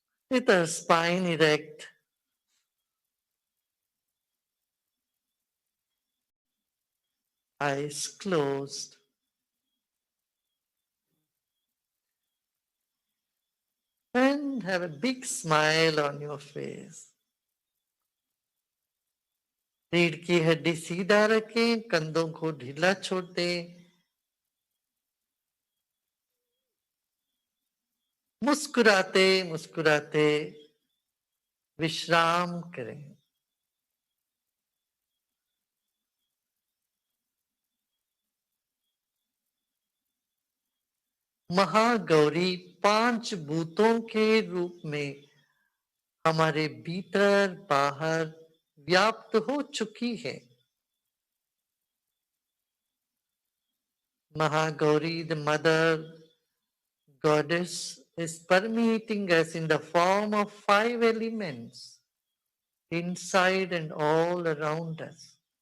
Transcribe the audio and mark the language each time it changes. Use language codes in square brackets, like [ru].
[en] With our spine erect, eyes closed, and have a big smile on your face. [hi] रीढ़ की हड्डी सीधा रखें, कंधों को ढीला छोड़ दें, मुस्कुराते मुस्कुराते विश्राम करें. महागौरी 5 भूतों के रूप में हमारे भीतर बाहर व्याप्त हो चुकी है. [en] Mahagauri, the mother goddess, is permeating us in the form of 5 elements inside and all around us.